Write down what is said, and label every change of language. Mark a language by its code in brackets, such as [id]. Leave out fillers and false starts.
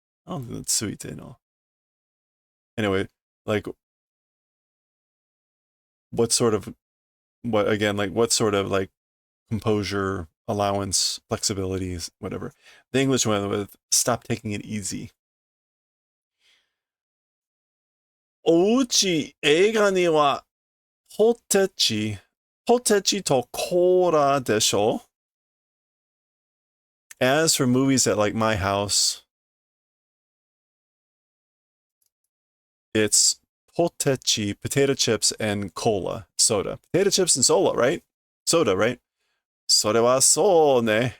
[en] I don't think that's tsuite, no. Anyway, like, what sort of like composure, allowance, flexibilities, whatever. The English went with stop taking it easy. [ja] おうち映画にはポテチとコーラでしょ? [en] As for movies at like my house, it's potechi, potato chips, and cola, soda. Potato chips and soda, right? Soda, right? [ja] それはそうね.